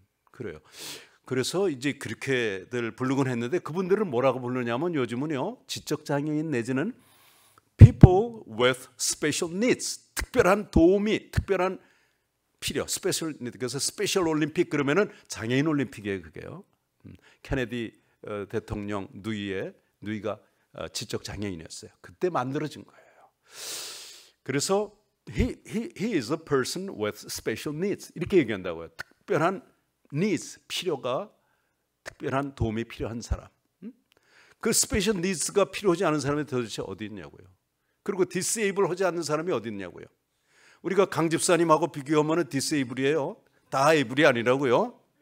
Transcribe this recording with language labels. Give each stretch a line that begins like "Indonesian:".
Korean: 그래요. 그래서 이제 그렇게들 부르곤 했는데 그분들을 뭐라고 부르냐면 요즘은요 지적 장애인 내지는
English: people with special needs,
Korean: 특별한 도움이, 특별한 필요, 스페셜 니드. 그래서 스페셜 올림픽 그러면은 장애인 올림픽이에요, 그게요. 케네디 대통령 누이가 지적 장애인이었어요. 그때 만들어진 거예요.
English: 그래서 he is a person with special needs
Korean: 이렇게 얘기한다고요. 특별한 needs, 필요가, 특별한 도움이 필요한 사람. 그 special needs가 필요하지 않은 사람이 도대체 어디 있냐고요. 그리고 disable 하지 않는 사람이 어디 있냐고요. 우리가 강 집사님하고 비교하면 disable이에요. 다 able이 아니라고요.